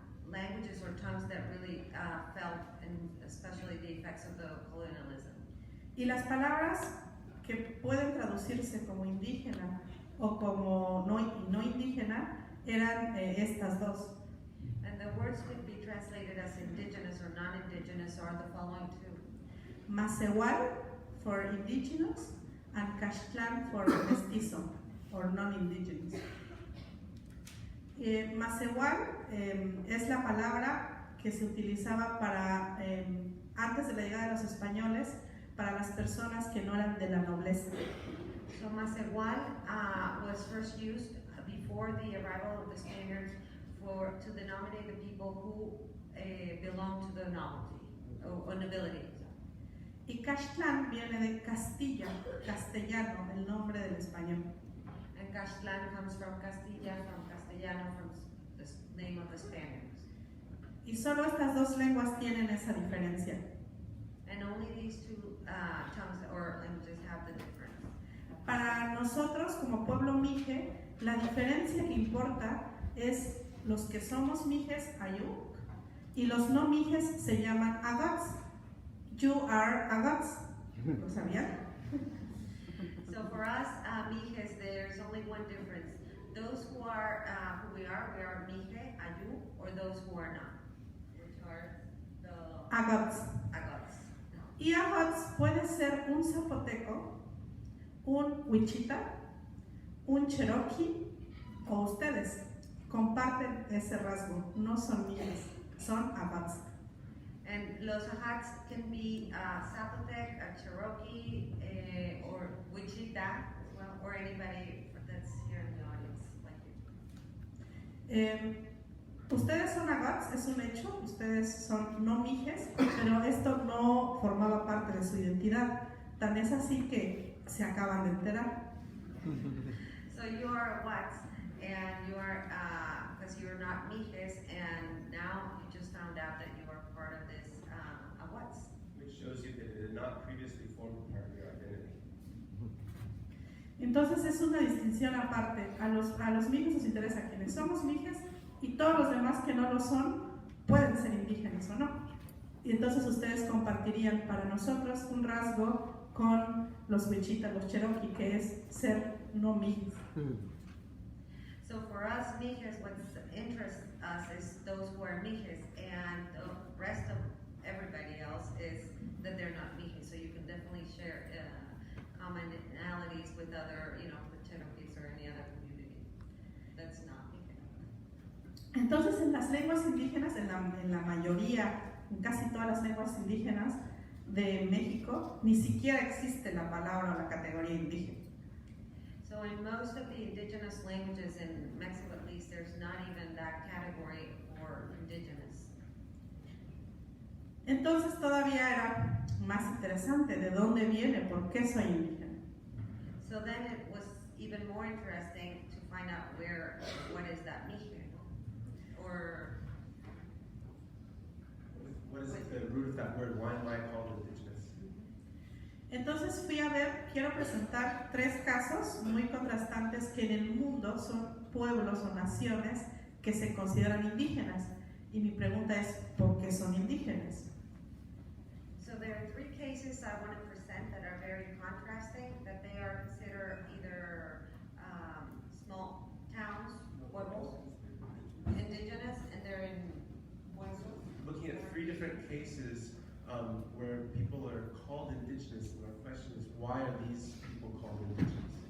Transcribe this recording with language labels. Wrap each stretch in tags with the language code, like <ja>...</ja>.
<en>Languages or tongues that really felt, and especially the effects of the colonialism.</en> <es>Y las palabras que pueden traducirse como indígena o como no indígena eran estas dos.</es> <en>And the words could be translated as indigenous or non-indigenous are the following two. Macehual for indigenous and Caxtlan for mestizo or non-indigenous.</en> <es>Macehual es la palabra que se utilizaba para, antes de la llegada de los españoles, para las personas que no eran de la nobleza.</es> <en>So Macehual was first used before the arrival of the Spaniards to denominate the people who belonged to the nobility.</en> <es>Y Caxtlan viene de Castilla, castellano, el nombre del español.</es> <en>And Caxtlan comes from Castilla, from Castellano, from the name of the Spaniards.</en> <es>Y solo estas dos lenguas tienen esa diferencia.</es> <en>And only these two tongues or languages have the difference.</en> <es>Para nosotros, como pueblo mije, la diferencia que importa es los que somos mijes Ayuk y los no mijes se llaman Agats.</es> <en>You are Agats.</en> <es>¿Lo sabían?</es> <en>So for us, Mijes, there's only one difference. Those who are who we are Mije, Ayu, or those who are not, which are the Agats. Agats.</en> <es>Y Agats puede ser un zapoteco, un wichita, un cherokee o ustedes. Comparten ese rasgo, no son mijes, son Agats.</es> <en>And los Agats can be Zapotec, a Cherokee, or Wichita as well, or anybody that's here in the audience like you.</en> <es>Ustedes son Agats, es un hecho, ustedes son no mijes, pero esto no formaba parte de su identidad. Tan es así que se acaban de enterar.</es> <en>So you are Agats, and you are, because you're not Mijes, and now you just found out that you are part of this Agats. Which shows you that it had not previously formed part of your identity.</en> <es>Entonces es una distinción aparte. A los mijes nos interesa quienes somos mijes y todos los demás que no lo son pueden ser indígenas o no. Y entonces ustedes compartirían para nosotros un rasgo con los wichitas, los cherokee, que es ser no mijes.</es> <en>So for us, Mijes, what interests us is those who are Mijes, and the rest of everybody else is that they're not Mijes. So you can definitely share commonalities with other, the Cherokees or any other community that's not Mije.</en> <es>Entonces en las lenguas indígenas, en la mayoría, en casi todas las lenguas indígenas de México, ni siquiera existe la palabra o la categoría indígena.</es> <en>So in most of the indigenous languages in Mexico, at least, there's not even that category for indigenous.</en> <es>Entonces todavía era más interesante de dónde viene, por qué soy indígena.</es> <en>So then it was even more interesting to find out what is that Mije, or What is the root of that word? Why am I called indigenous?</en> <es>Entonces fui a ver, quiero presentar 3 casos muy contrastantes que en el mundo son pueblos o naciones que se consideran indígenas. Y mi pregunta es, ¿por qué son indígenas?</es> <en>So there are 3 cases I want to present that are very contrasting, that they are considered either small towns, pueblos, indigenous, and they're in pueblos. Looking at 3 different cases where people are called indigenous, and our question is, why are these people called indigenous?</en>